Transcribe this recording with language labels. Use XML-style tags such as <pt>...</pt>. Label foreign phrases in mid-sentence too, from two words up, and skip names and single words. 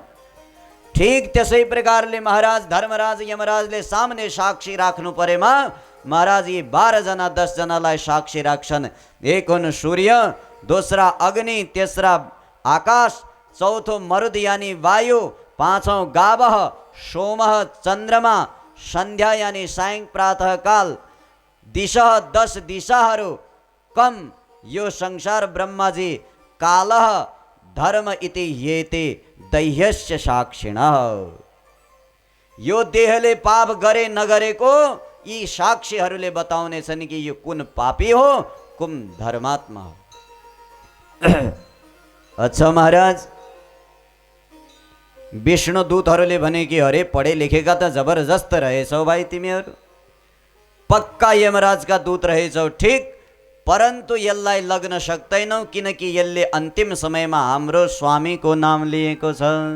<ne>ठीक त्यसै प्रकारले महाराज धर्मराज यमराजले सामने साक्षी राख्नु परेमा महाराज यी 12 जना 10 जनालाई साक्षी राख्छन्। एक हुन् सूर्य, दोस्रा अग्नि, तेस्रा आकाश, चौथो मरुद यानी वायु, पाँचौं गावह, सोमः चन्द्रमा, सन्ध्या यानी सायं प्रातः काल, दिशः 10 दिशाहरू, कम यो संसार ब्रह्माजी,</ne> <sa>कालः धर्म इति येते दैह्यस्य साक्षिणः।</sa> <ne>यो देहले पाप गरे नगरेको यी साक्षीहरूले बताउने छन् कि यो कुन पापी हो कुन धर्मात्मा हो। अच्छा महाराज, विष्णुदूतहरूले भने कि अरे पढे लेखेका त जबरजस्त रहेछौ भाइ तिमीहरू, पक्का यमराजका दूत रहेछौ, ठीक, परन्तु यसलाई लग्न सक्दैनौ किनकि यसले अन्तिम समयमा हाम्रो स्वामीको नाम लिएको छ।</ne>